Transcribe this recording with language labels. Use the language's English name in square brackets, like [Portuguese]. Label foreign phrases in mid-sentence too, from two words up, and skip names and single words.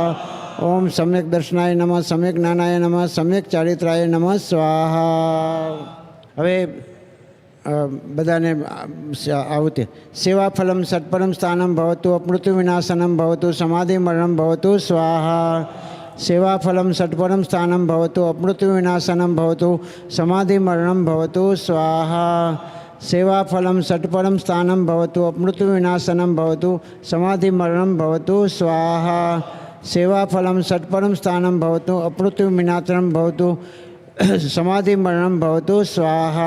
[Sanskrit] ઓમ સમ્યક દર્શનાય નમઃ સમ્યક જ્ઞાનાય નમઃ સમ્યક ચારિત્રાય નમઃ સ્વાહા। [Gujarati] હવે બધાને આવું [Sanskrit] સેવાફલમ ષટ્પરમ સ્થાનમ ભવતુ અપમૃત્યુ વિનાશનમ ભવતુ સમાધિ મરણમ ભવતુ સ્વાહા। सेवाफलं षट्परं स्थानं भवतु अपमृत्युविनाशनं भवतु समाधिमरणं भवतु स्वाहा सेवाफलं षट्परं स्थानं भवतु अपमृत्युविनाशनं भवतु समाधिमरणं भवतु स्वाहा सेवाफलं षट्परं स्थानं भवतु अपमृत्युविनाशनं भवतु समाधिमरणं भवतु स्वाहा